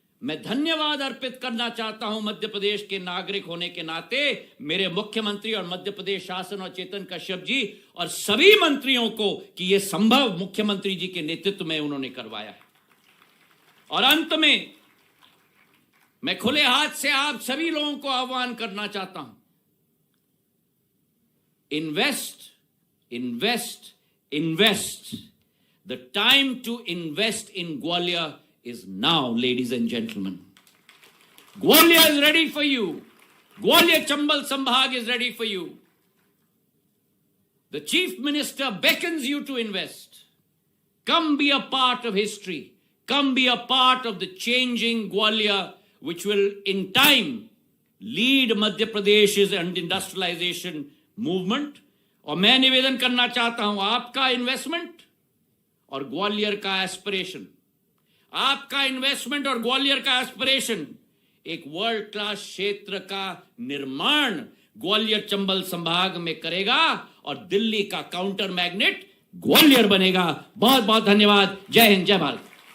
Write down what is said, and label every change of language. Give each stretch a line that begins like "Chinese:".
Hindi: मैं धन्यवाद अर्पित करना चाहता हूं मध्य प्रदेश के नागरिक होने के नाते मेरे मुख्यमंत्री और मध्य प्रदेश शासन और चेतन कश्यप जी और सभी मंत्रियों को कि यह संभव मुख्यमंत्री जी के नेतृत्व में उन्होंने करवाया है। और अंत में मैं खुले हाथ से आप सभी लोगों को आह्वान करना चाहता हूं,
English: Invest invest invest. The time to invest in Gwalior is now, ladies and gentlemen. Gwalior is ready for you. Gwalior Chambal Sambhag is ready for you. The Chief Minister beckons you to invest. Come be a part of history. Come be a part of the changing Gwalior, which will in time lead Madhya Pradesh's industrialization movement.
Hindi: और मैं निवेदन करना चाहता हूं, आपका investment और ग्वालियर का aspiration, आपका इन्वेस्टमेंट और ग्वालियर का एस्पिरेशन एक वर्ल्ड क्लास क्षेत्र का निर्माण ग्वालियर चंबल संभाग में करेगा और दिल्ली का काउंटर मैग्नेट ग्वालियर बनेगा। बहुत बहुत धन्यवाद। जय हिंद, जय भारत।